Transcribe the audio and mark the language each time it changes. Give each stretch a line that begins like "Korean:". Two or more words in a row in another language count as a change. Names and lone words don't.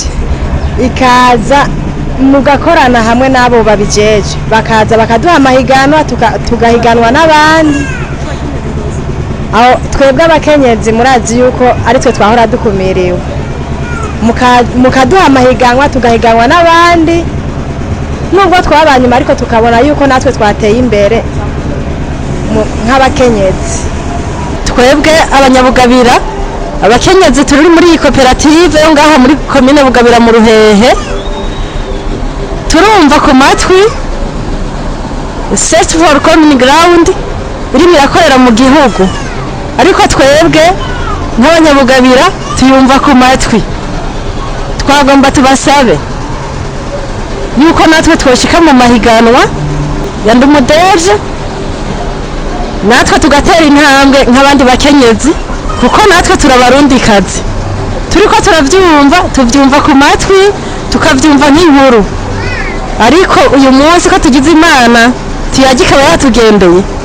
Rundi: ikaza mugakorana hamwe n'abo babijeje bakaza bakaduha amahiganwa tugahiganwa n'abandi aho twebwe abakenyezi murazi yuko ari twe twahora dukumiriwe mukaduha amahiganwa tugahiganwa n'abandi nubwo twabanyuma ariko tukabona yuko natwe twateye imbere nk'abakenyezi twebwe abanyabugabira abakenyezi turi muri iyi koperative yo ngaha muri komine Bugabira mu Ruhehe turumva ku matwi
English: search for common ground
Rundi: irimo irakorera mu gihugu ariko twebwe nk'abanyabugabira tuyumva ku matwi twagomba tubasabe yuko natwe twoshika mu mahiganwa ya ndumudeje natwe tugatera intambwe nk'abandi bakenyezi kuko natwe turabarundikazi turiko tuvyumva ku matwi tukavyumva nk'inkuru ariko uyu munsi ko tugize Imana Tuyage ikaba yatugendeye